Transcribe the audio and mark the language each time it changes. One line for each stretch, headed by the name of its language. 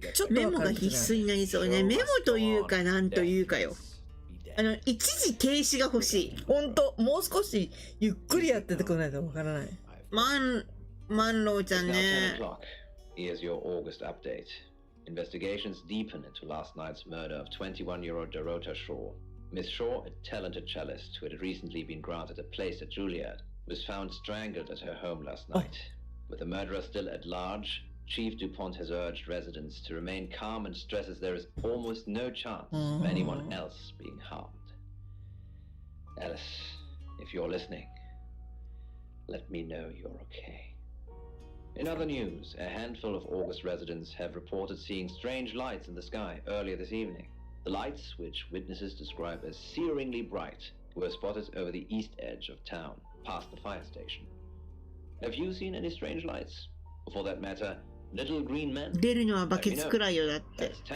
Japanese: メモが必須になりそうね。メモというかなんというかよ。一時停止が欲しい。ほんと、もう少しゆっくりやっててくれないとわからない。マンローちゃんね。
English: Here's your August update. Investigations deepen into last night's murder of 21-year-old Dorota Shaw. Miss Shaw, a talented cellist who had recently been granted a place at Juilliard, was found strangled at her home last night. With the murderer still at large, Chief DuPont has urged residents to remain calm and stresses there is almost no chance of anyone else being harmed. Alice, if you're listening, let me know you're okay. In other news, a handful of August residents have reported seeing strange lights in the sky earlier this evening. The lights, which witnesses describe as searingly bright, were spotted over the east edge of town, past the fire station. Have you seen any strange lights? Or for that matter, little green men?
Japanese: 出るのはバケツくらいよだって。